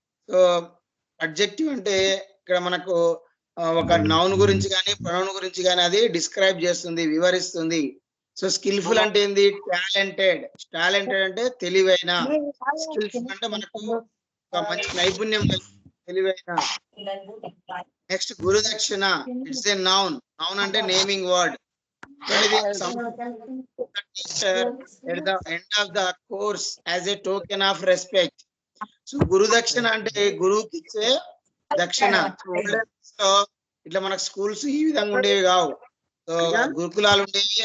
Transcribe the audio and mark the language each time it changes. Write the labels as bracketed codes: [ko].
[te] So adjective అంటే ఇక్కడ మనకు ఒక నౌన్ గురించి కానీ ప్రొనౌన్ గురించి కానీ అది డిస్క్రైబ్ చేస్తుంది, వివరిస్తుంది. సో స్కిల్ఫుల్ అంటే ఏంది? టాలెంటెడ్. టాలెంటెడ్ అంటే తెలివైన. స్కిల్ఫుల్ అంటే మనకు ఒక మంచి నైపుణ్యం, తెలివైన. నెక్స్ట్ గురుదక్షిణ. [en] It's a noun. [te] నౌన్ అంటే నేమింగ్ వర్డ్. [en] ఇది teacher at the end of the course as a token of respect. [te] So గురు దక్షిణ అంటే గురువుకి ఇచ్చే దక్షిణ. సో ఇట్లా మనకు స్కూల్స్ ఈ విధంగా ఉండేవి కావు. సో గురుకులాలు ఉండేవి.